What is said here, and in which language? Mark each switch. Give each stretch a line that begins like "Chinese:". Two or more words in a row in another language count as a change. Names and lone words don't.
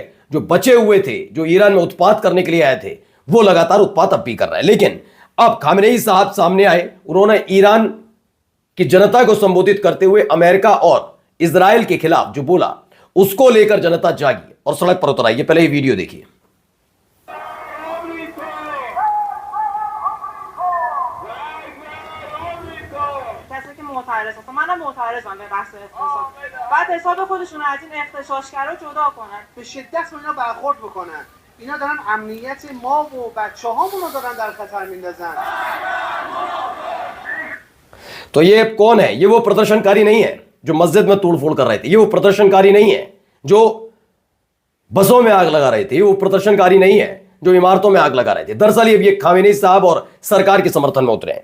Hindi: जो बचे हुए थे, जो ईरान में उत्पात करने के लिए आए थे, वो लगातार उत्पात अब भी कर रहे हैं। लेकिन अब खामेनेई साहब सामने आए। उन्होंने ईरान की जनता को संबोधित करते हुए अमेरिका और इजराइल के खिलाफ जो बोला, उसको लेकर जनता जागी और सड़क पर उतर आई। पहले ये वीडियो देखिए।
Persian: معترضم. منم معترضم به بحث اقتصاد. بعد حساب خودشون از این اغتشاشگرا جدا کنن. به شدت با اینا برخورد بکنن. اینا دارن امنیت ما و بچه‌هامون رو دارن در خطر میندازن.
Hindi: तो ये कौन है? ये वो प्रदर्शनकारी नहीं है जो मस्जिद में तोड़फोड़ कर रहे थे। ये वो प्रदर्शनकारी नहीं है जो बसों में आग लगा रहे थे। ये वो प्रदर्शनकारी नहीं है जो इमारतों में आग लगा रहे थे। दरअसल ये खामेनेई साहब और सरकार के समर्थन में उतरे हैं।